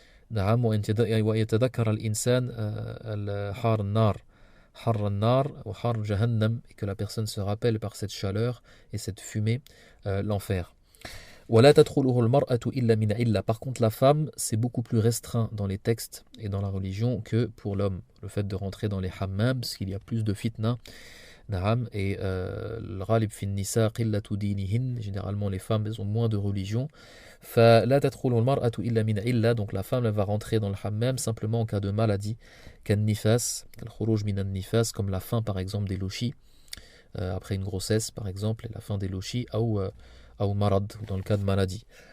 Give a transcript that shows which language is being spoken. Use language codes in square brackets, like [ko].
[ar] ويتذكر الإنسان حار النار حر النار وحر جهنم, [fr] et que la personne se rappelle par cette chaleur et cette fumée l'enfer. [ar] ولا تدخله المرأة إلا من علة. [fr] Par contre, la femme, c'est beaucoup plus restreint dans les textes et dans la religion que pour l'homme. Le fait de rentrer dans les hammams, parce qu'il y a plus de fitna. Na'am, et le [ar] ghalib fin nisa qillatu dinihin, [fr] généralement les femmes elles ont moins de religion. [ar] فلا تدخل المرأة إلا من علة, [fr] donc la femme elle va rentrer dans le hammam simplement en cas de maladie, [ar] كالنفاس, الخروج من النفاس, [fr] comme la fin par exemple des lochis, après une grossesse par exemple, et la fin des lochis, [ar] أو مرض, [fr] ou dans le cas de maladie.